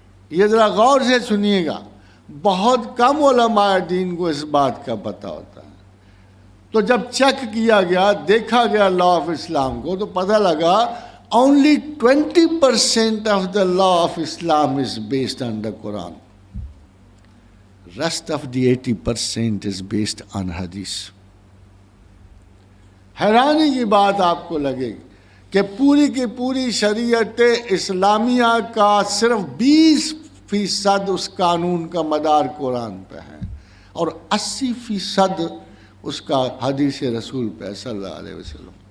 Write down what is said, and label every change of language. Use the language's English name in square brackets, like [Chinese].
[Urdu] یہ ذرا غور سے سنیے گا، بہت کم علماء دین کو اس بات کا پتہ ہوتا ہے۔ تو جب چیک کیا گیا، دیکھا گیا لا آف اسلام کو، تو پتہ لگا [English] only 20% of the law of Islam is based on the Quran. Rest of the 80% is based on hadith. [Urdu] حیرانی کی بات آپ کو لگے گی کہ پوری کی پوری شریعت اسلامیہ کا صرف 20% اس قانون کا مدار قرآن پہ ہے، اور 80% اس کا حدیث رسول پہ صلی اللہ علیہ وسلم۔